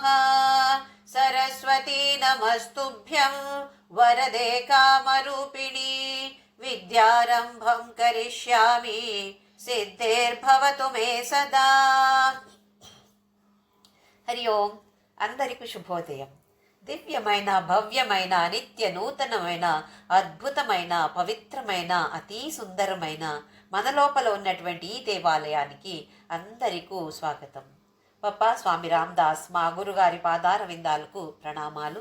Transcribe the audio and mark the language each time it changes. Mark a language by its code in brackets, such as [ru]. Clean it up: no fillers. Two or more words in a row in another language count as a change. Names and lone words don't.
[sa] सरस्वती नमस्तुभ्यं वरदे कामरूपिणी विद्यारंभं करिष्यामि सिद्धेर्भवतु मे सदा। हरि ओं [te] అందరికీ శుభోదయం। దివ్యమైన భవ్యమైన నిత్య నూతనమైన అద్భుతమైన పవిత్రమైన అతి సుందరమైన మన లోపల ఉన్నటువంటి ఈ దేవాలయానికి అందరికీ స్వాగతం. పప్పా స్వామి రామదాస్ మా గురుగారి పాదార విందాలకు ప్రణామాలు.